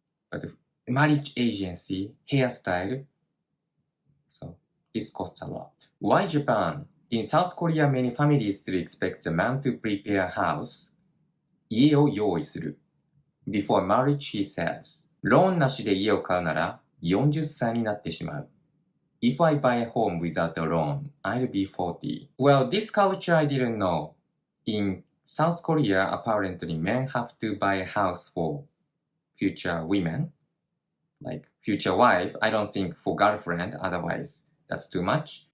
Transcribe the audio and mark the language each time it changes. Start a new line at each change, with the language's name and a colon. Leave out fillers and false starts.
English: But marriage agency, hairstyle, so this costs a lot. Why Japan? In South Korea, many families still expect the man to prepare a house,
Japanese: 家を用意する
English: before marriage, he says.
Japanese: ローンなしで家を買うなら40歳になってしまう。
English: If I buy a home without a loan, I'll be 40. Well, this culture I didn't know. In South Korea, apparently men have to buy a house for future women, like future wife. I don't think for girlfriend, otherwise that's too much.